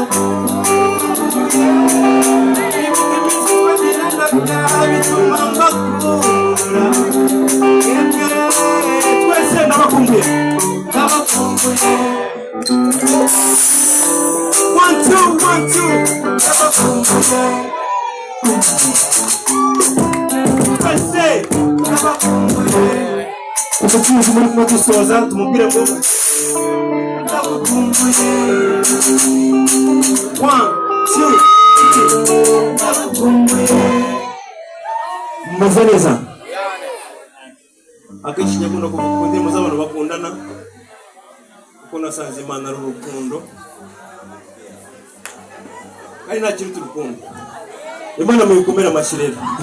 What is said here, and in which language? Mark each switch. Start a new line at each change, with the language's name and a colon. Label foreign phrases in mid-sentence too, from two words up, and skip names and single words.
Kinyarwanda: Ndabakumbuye. Ibuka iminsi twagiranaga bituma mbakunda. Yemwe, twese ndabakumbuye. Ndabakumbuye.
English: One, two, one, two.
Kinyarwanda: Ndabakumbuye. Twese ndabakumbuye. Uko tuzi muri kumwe dusoza, tumubwire ngo ndabakumbuye.
English: One, two, three.
Kinyarwanda: Ndabakumbuye. Mumeze neza? Akenshi nyakunda kuvuga ku ndirimbo z'abantu bakundana, kuko nasanze Imana ari urukundo. Kandi nta kiruta urukundo. Imana muyikomere amashyi rero.